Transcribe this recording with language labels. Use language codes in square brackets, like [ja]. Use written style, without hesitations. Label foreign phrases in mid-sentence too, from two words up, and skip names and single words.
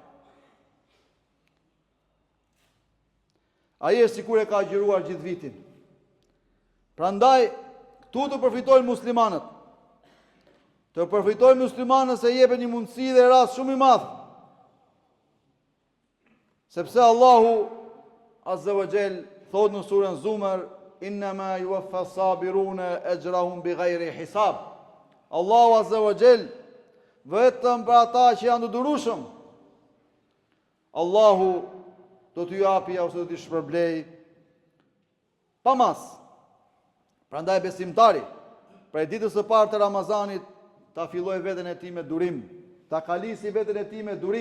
[sq] Ai është sikur e ka agjëruar gjithë vitin. Prandaj këtu të përfitojnë muslimanët. Të përfitojnë muslimanët se jepet një mundësi dhe rast shumë i madh. [ar] Sepse Allahu عز وجل [sq] thot në surën Zumar, [ar] إنما يوفى الصابرون أجرهم بغير حساب. [sq] Allahu [ar] عز وجل [sq] vetëm për ata që janë të durueshëm, Allahu do t'ju japi ose do t'i shpërblej pa mas. Prandaj besimtari, prej ditës së parë të Ramazanit, ta filloj veten e tij me durim, ta kalisi veten e tij me durim.